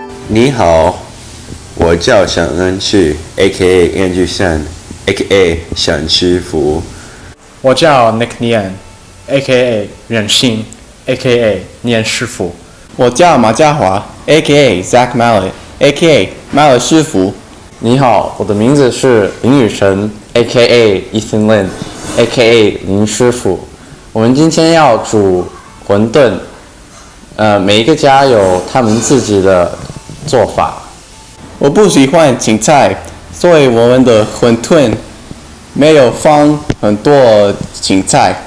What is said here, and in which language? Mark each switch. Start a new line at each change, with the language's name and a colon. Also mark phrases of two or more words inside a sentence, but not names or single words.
Chinese: 你好，我叫沈恩旭 ，A.K.A. 燕巨善 ，A.K.A. 沈师傅。我叫 Nick Nian，A.K.A. 任性 ，A.K.A. 念师傅。我叫马家华 ，A.K.A. Zach Malley，A.K.A. Malley 师傅。你好，我的名字是林宇晨 ，A.K.A. Ethan Lin，A.K.A. 林师傅。我们今天要煮馄饨，每一个家有他们自己的做法。我不喜欢芹菜，所以我们的馄饨没有放很多芹菜。